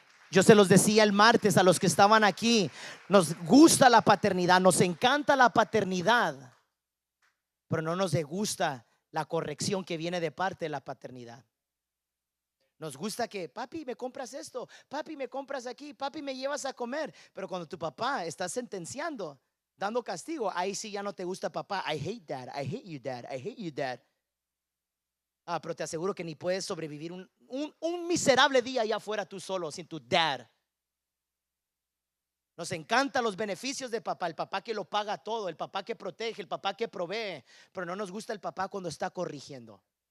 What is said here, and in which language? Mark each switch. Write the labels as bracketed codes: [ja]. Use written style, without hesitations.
[es] Yo se los decía el martes a los que estaban aquí: nos gusta la paternidad, nos encanta la paternidad, pero no nos gusta la corrección que viene de parte de la paternidad. Nos gusta que: papi, me compras esto, papi, me compras aquí, papi, me llevas a comer. Pero cuando tu papá está sentenciando, dando castigo, ahí sí ya no te gusta papá. [en] I hate dad, I hate you dad, I hate you dad. [es] Pero te aseguro que ni puedes sobrevivir un miserable día allá afuera tú solo, sin tu dad. Nos encantan los beneficios de papá, el papá que lo paga todo, el papá que protege, el papá que provee, pero no nos gusta el papá cuando está corrigiendo.